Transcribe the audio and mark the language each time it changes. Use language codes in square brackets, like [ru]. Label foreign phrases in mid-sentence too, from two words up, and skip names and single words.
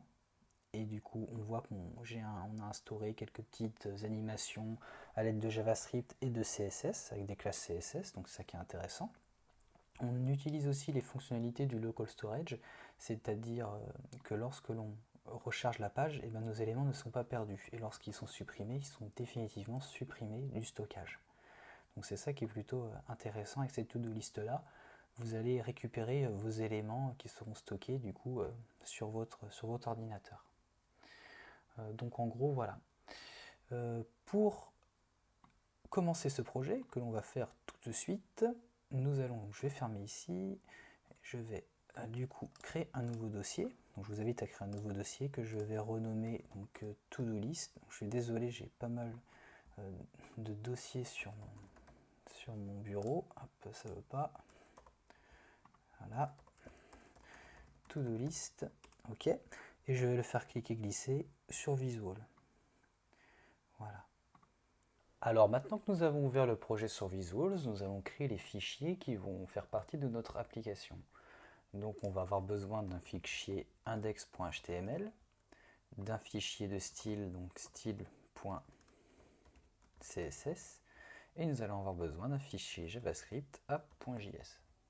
[fr] Et du coup, on voit on a instauré quelques petites animations à l'aide de JavaScript et de CSS, avec des classes CSS, donc c'est ça qui est intéressant. On utilise aussi les fonctionnalités du [en] local storage, [fr] c'est-à-dire que lorsque l'on recharge la page, et bien nos éléments ne sont pas perdus. Et lorsqu'ils sont supprimés, ils sont définitivement supprimés du stockage. Donc c'est ça qui est plutôt intéressant avec cette [en] to-do list-là. [fr] Vous allez récupérer vos éléments qui seront stockés du coup sur votre ordinateur. Donc en gros, voilà. Pour commencer ce projet, que l'on va faire tout de suite, je vais fermer ici, je vais du coup créer un nouveau dossier. Donc je vous invite à créer un nouveau dossier que je vais renommer [en] to-do list. [fr] Donc, je suis désolé, j'ai pas mal de dossiers sur mon bureau. Hop, ça veut pas. Voilà. To-do list. Ok. Et je vais le faire cliquer glisser sur Visual. Voilà. Alors maintenant que nous avons ouvert le projet sur Visuals, nous allons créer les fichiers qui vont faire partie de notre application. Donc on va avoir besoin d'un fichier index.html, d'un fichier de style, donc style.css, et nous allons avoir besoin d'un fichier JavaScript app.js.